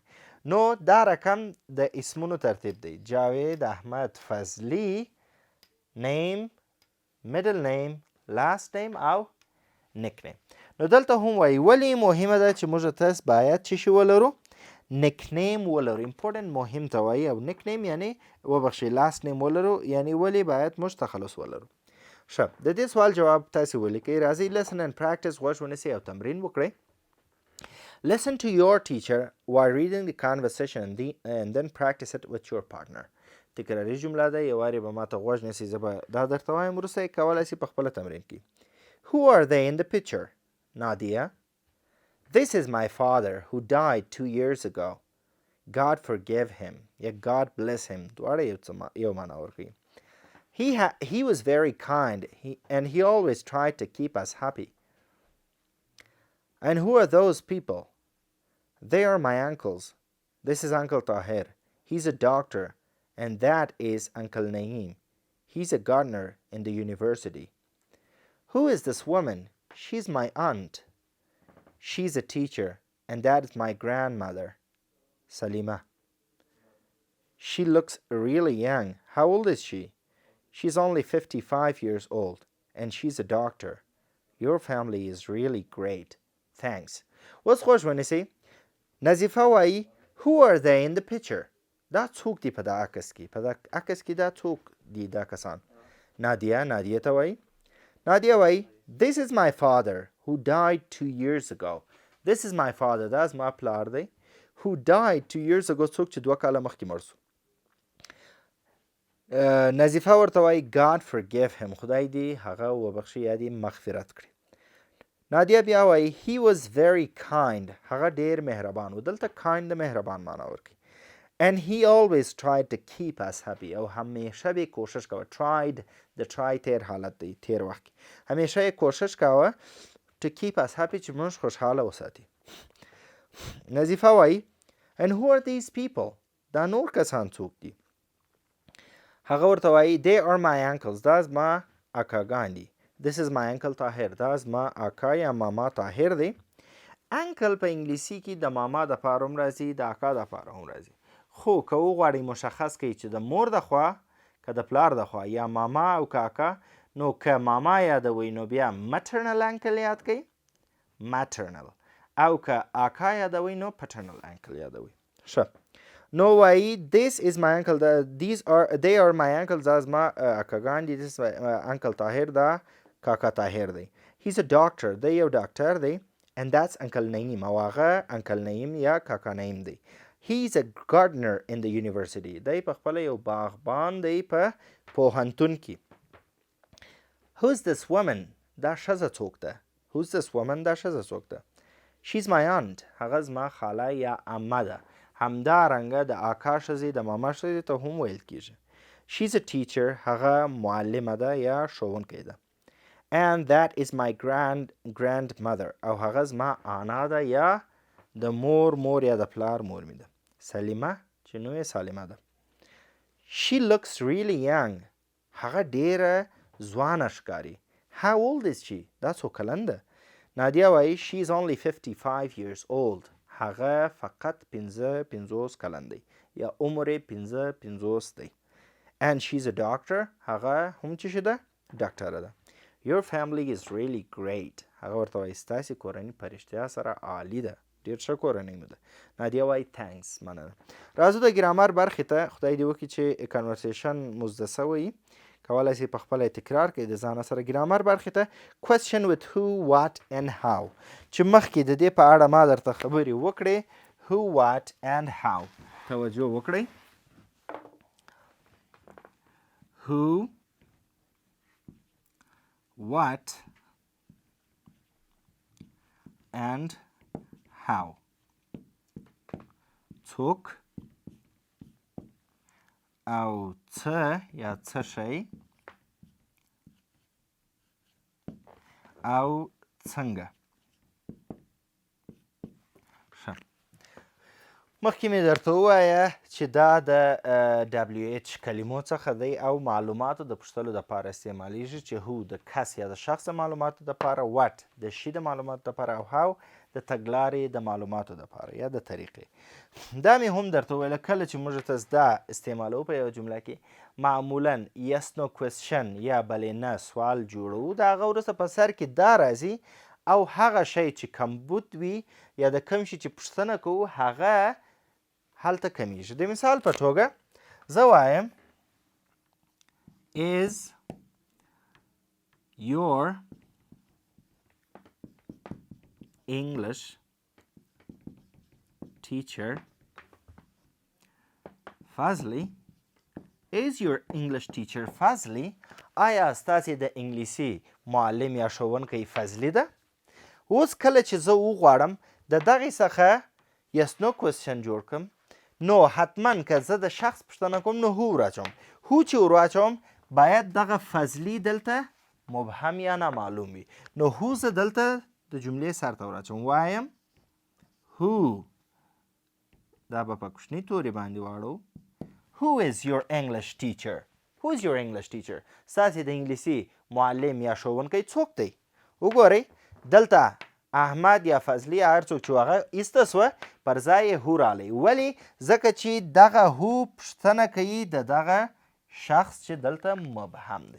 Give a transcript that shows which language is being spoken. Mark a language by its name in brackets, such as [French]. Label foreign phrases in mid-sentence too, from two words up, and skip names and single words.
[Pashto] نو دا رقم د اسمونو ترتیب دی: جاوید احمد فضلي، [English] name, middle name, last name [Pashto] او [English] nick name. [Pashto] نو دلته هم وایي ولې مهمه ده چې موږ تاسې باید څه شي ولرو؟ [English] nick name [Pashto] ولرو. امپورټنټ مهم ته وایي. او [English] nick name [Pashto] یعنې وبخښئ [English] last name [Pashto] ولرو، یعنې ولې باید موږ تخلص ولرو. ښه، د دې سوال جواب تاسې ولیکئ. راځئ [English] listen and practice [Pashto] غوږ ونیسئ او تمرین وکړئ. [English] Listen to your teacher while reading the conversation and then practice it with your partner. [Pashto] تکراري جمله ده، یو وارې به ماته غوږ نیسئ، زه به دا درته وایم، وروسته یې کولی سئ په خپله تمرین کړئ. [English] Who are they in the picture؟ Nadia. This is my father who died 2 years ago. God forgive him. یا God bless him. [Pashto] دواړه یو معنا ورکوي. [English] He was very kind and he always tried to keep us happy. And who are those people? They are my uncles. This is Uncle Tahir. He's a doctor. And that is Uncle Naeem. He's a gardener in the university. Who is this woman? She's my aunt. She's a teacher. And that is my grandmother, Salima. She looks really young. How old is she? She's only 55 years old. And she's a doctor. Your family is really great. Thanks. [Pashto] اوس خوږ ونیسئ. نظیفه وایي [English] Who are they in the picture؟ [Pashto] دا څوک دي په دا عکس کې؟ په دا عکس کې دا څوک دي دا کسان؟ نادیه ته وایي. نادیه وایي [English] This is my father who died 2 years ago. This is my father. [Pashto] دا زما پلار دی. [English] Who died 2 years ago. [Pashto] څوک چې 2 کاله مخکې مړ شو. نظیفه ورته وایي [English] God forgive him [Pashto] خدای دې هغه وبخښي یا دې مغفرت کړي. نادیه بیا وایي [English] he was very kind [Pashto] هغه ډېر مهربان و. دلته kind د مهربان معنا ورکوي. [English] And he always tried to keep us happy [Pashto] او همیشه به کوشش کوه. tried د try تیر حالت دی تیر وخت کې. همیشه یې کوشش کوه [English] to keep us happy [Pashto] چې موږ خوشحاله وساتي. نظیفه وایي [English] and who are these people [Pashto] دا نور کسان څوک دي؟ هغه ورته وایي [English] they are my uncles [Pashto] دا زما اکاګان دي. [English] this is my uncle [Pashto] طاهر دا زما اکا یا ماما طاهر دی. انکل په انګلیسي کې د ماما د پاره هم راځي د اکا د پاره هم راځي. خو که وغواړئ مشخص کړئ چې د مور د خوا که د پلار د خوا یا ماما او که اکا نو که ماما یادوئ نو بیا [English] maternal uncle [Pashto] یاد کړئ maternal او که اکا یادوئ نو [English] paternal uncle [Pashto] یادوئ. ښه نو وایي [English] this is my uncle they are my uncles [Pashto] دا زما اکاګان دي. [English] this is uncle [Pashto] طاهر دا کاکا طاهر دی. [English] he's a doctor [Pashto] دی یو ډاکټر دی. [English] and that's uncle [Pashto] نعیم او هغه uncle نعیم یا کاکا نعیم دی. [English] he's a gardener in the university [Pashto] دی په خپله یو باغبان دی په پوهنتون کې. [English] who's this woman [Pashto] دا ښځه څوک ده؟ [English] who's this woman [Pashto] دا ښځه څوک ده؟ [English] she's my aunt [Pashto] هغه زما خاله یا عمه ده. همدارنګه د اکا ښځې د ماما ښځې ته هم ویل کیږي. [English] she's a teacher [Pashto] هغه معلمه ده یا ښوونکی ده. [English] and that is my grandmother [Pashto] او هغه زما انا ده یا د مور یا د پلار مور می ده. سلیمه چې نو یې سالمه ده. [English] she looks really young [Pashto] هغه ډیره ځوانه ښکاري. [English] how old is she [Pashto] دا څو کلن ده؟ نادیه وایي [English] she is only 55 years old [Pashto] هغه فقط 55 کلن دی یا عمر یې 55 دی. [English] and she's a doctor [Pashto] هغه هم چې شه ده ډاکټره ده. [English] your family is really great [Pashto] هغه ورته وایي ستاسې کورنۍ په رښتیا سره عالي ده ډېر ښه کورنۍ مو ده. نادیه وایي thanks مننه. راځو د ګرامر برخې ته. خدای دې وکړي چې کنورسیشن مو زده سوی کولی شئ په خپله تکرار کړئ د ځانه سره. ګرامر برخې ته [English] question with who what and how [Pashto] چې مخکې د دې په اړه ما درته خبرې وکړې [English] who what and how [Pashto] توجه وکړئ. [English] who what and how [Pashto] څوک او څه یا څه شی او څنګه. ښه مخکې مې درته ووایه چې دا د WH کلمو څخه دی او معلوماتو د پوښتلو دپاره استعمالیږي چې هو د کس یا د شخص د معلوماتو دپاره what د شي د معلوماتو دپاره او how د تګلارې د معلوماتو دپاره یا د طریقې. دا مې هم درته وویله کله چې موږ ته زده استعمالوو په یوه جمله کې معمولا [English] yes no question [Pashto] یا بلې نه سوال جوړوو د هغه وروسته په سر کې دا راځي او هغه شی چې کمبود وي یا د کوم شي چې پوښتنه کوو هغه هلته کمیږي. د مثال په توګه زه وایم [English] is your English teacher Fazli is your English teacher Fazli [Pashto] آیا ستاسې د انګلیسي معلم یا ښوونکی فضلي ده؟ اوس کله چې زه وغواړم د دغې څخه [English] yes no question [Pashto] جوړ کړم نو حتما که زه د شخص پوښتنه کوم نو هو راچوم. هو چې ور واچوم باید دغه فضلي دلته مبهم یا نامعلوم وي. نو هو زه دلته د جملې سر ته ور اچوم وایم who دا به په کوچني تورې باندې واړو [English] who is your English teacher who is your English teacher [Pashto] ستاسې د انګلیسي معلم یا ښوونکی څوک دی؟ وګورئ دلته احمد یا فضلي هر څوک چې هغه ایسته سوه پر ځای یې هو رالی. ولې؟ ځکه چې دغه هو پوښتنه کوي د دغه شخص چې دلته مبهم دی.